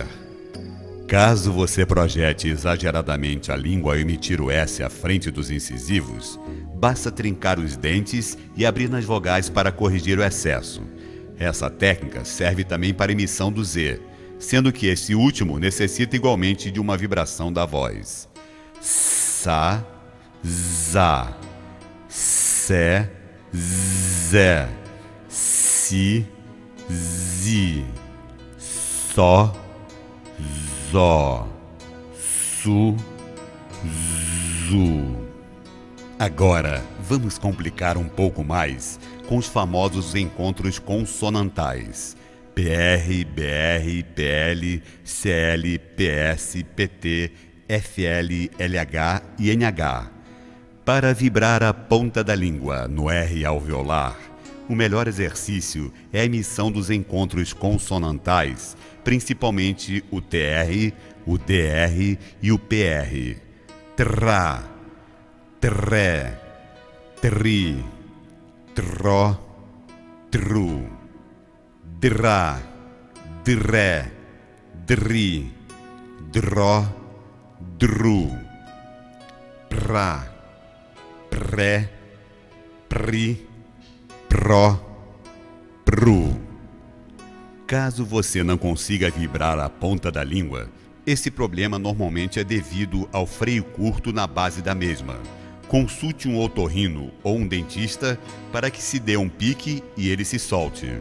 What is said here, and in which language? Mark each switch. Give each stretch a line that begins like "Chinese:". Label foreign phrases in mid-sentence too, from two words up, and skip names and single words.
Portuguese: Caso você projete exageradamente a língua ao emitir o S à frente dos incisivos, basta trincar os dentes e abrir nas vogais para corrigir o excesso. Essa técnica serve também para a emissão do Z, sendo que esse último necessita igualmente de uma vibração da voz. Sa, Zá. Sé, Zé. Si, Zi. Só, Zó. Su, Zu. Agora, vamos complicar um pouco mais com os famosos encontros consonantais. PR, BR, PL, CL, PS, PT, FL, LH e NH. Para vibrar a ponta da língua no R alveolar, o melhor exercício é a emissão dos encontros consonantais, principalmente o TR, o DR e o PR. Trá, tré, tri, tró, tru. Drá, dré, dri, dró, dru. Prá, pré, pri, pró, pru. Caso você não consiga vibrar a ponta da língua, esse problema normalmente é devido ao freio curto na base da mesma. Consulte um otorrino ou um dentista para que se dê um pique e ele se solte.